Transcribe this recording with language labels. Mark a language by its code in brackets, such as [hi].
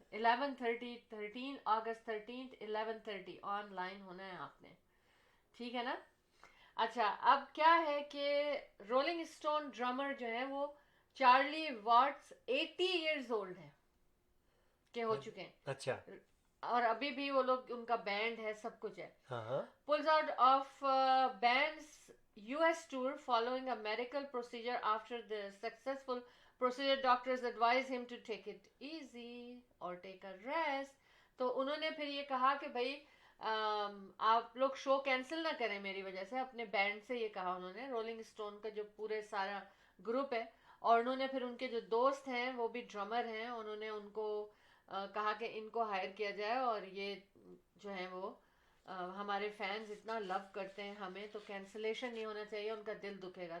[ur] 13 August 11:30 on line ہونا ہے آپ نے, ٹھیک ہے نا. اچھا, اب کیا ہے کہ رولنگ اسٹون ڈرمر جو ہے وہ چارلی واٹس 80 ایئرز اولڈ ہے کہ ہو چکے ہیں. اچھا, اور ابھی بھی وہ لوگ, ان کا بینڈ ہے, سب کچھ ہے. ہاں, [en] Pulls out of band's US tour following a medical procedure. After the successful procedure, doctors advise him to take it easy or take a rest. [ur] تو انہوں نے پھر یہ کہا کہ بھائی آپ لوگ شو کینسل نہ کریں میری وجہ سے. اپنے بینڈ سے یہ کہا انہوں نے, رولنگ اسٹون کا جو پورے سارا گروپ ہے, اور انہوں نے پھر ان کے جو دوست ہیں وہ بھی ڈرمر ہیں, انہوں نے ان کو کہا کہ ان کو ہائر کیا جائے, اور یہ جو ہیں وہ ہمارے فینز اتنا لو کرتے ہیں ہمیں, تو کینسلیشن نہیں ہونا چاہیے, ان کا دل دکھے گا.